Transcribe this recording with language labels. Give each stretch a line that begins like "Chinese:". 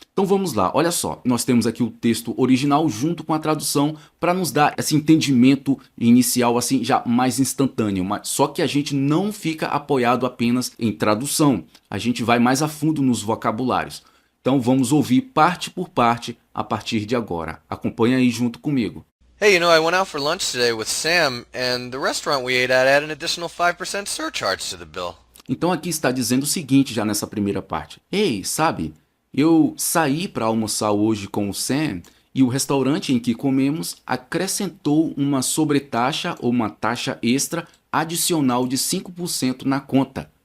Portuguese: Então vamos lá, olha só, nós temos aqui o texto original junto com a tradução para nos dar esse entendimento inicial assim já mais instantâneo, só que a gente não fica apoiado apenas em tradução, a gente vai mais a fundo nos vocabulários. Então vamos ouvir parte por parte a partir de agora. Acompanha aí junto comigo.
English: Hey, I went out for lunch today with Sam, and the restaurant we ate at had an additional 5% surcharge to the bill.
Portuguese: Então aqui está dizendo o seguinte já nessa primeira parte. Ei, sabe, eu saí para almoçar hoje com o Sam e o restaurante em que comemos acrescentou uma sobretaxa ou uma taxa extra adicional de 5% na conta.